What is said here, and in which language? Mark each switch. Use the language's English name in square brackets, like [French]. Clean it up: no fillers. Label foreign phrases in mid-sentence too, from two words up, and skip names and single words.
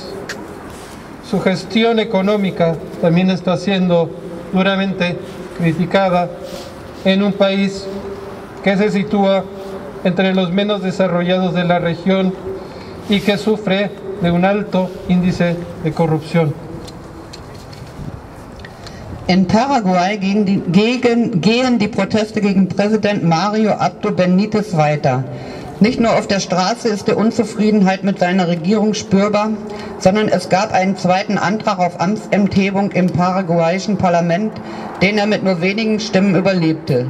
[Spanish] Su gestión económica también está siendo duramente criticada en un país que se sitúa entre los menos desarrollados de la región y que sufre de un alto índice de corrupción. [German] In Paraguay gehen die Proteste gegen Präsident Mario Abdo Benítez weiter. Nicht nur auf der Straße ist die Unzufriedenheit mit seiner Regierung spürbar, sondern es gab einen zweiten Antrag auf Amtsenthebung im paraguayischen Parlament, den er mit nur wenigen Stimmen überlebte.